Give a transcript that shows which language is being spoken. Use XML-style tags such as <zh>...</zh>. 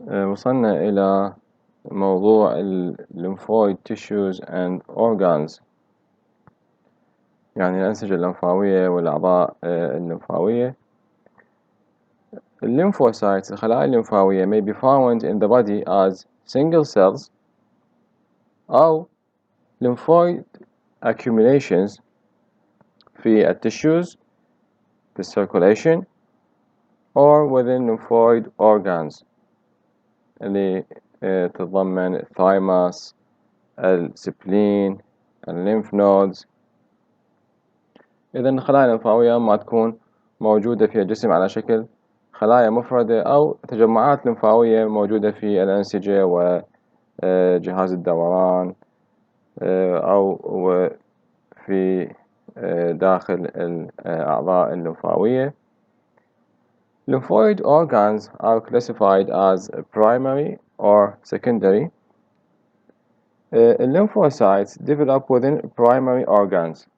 <ar>وصلنا إلى موضوع lymphoid tissues and organs، يعني الأنسجة اللمفاوية والأعضاء اللمفاوية.</ar> <en>Lymphocytes الخلايا اللمفاوية may be found in the body as single cells أو lymphoid accumulations في الtissues في circulation or within lymphoid organs اللي تتضمن الثايموس، السبلين، الليمف نودز.</en> <ar>إذا الخلايا اللمفاوية ما تكون موجودة في الجسم على شكل خلايا مفردة أو تجمعات لمفاوية موجودة في الأنسجة وجهاز الدوران أو في داخل الأعضاء اللمفاوية.</ar> <en>Lymphoid organs are classified as primary or secondary. Lymphocytes develop within primary organs.</en>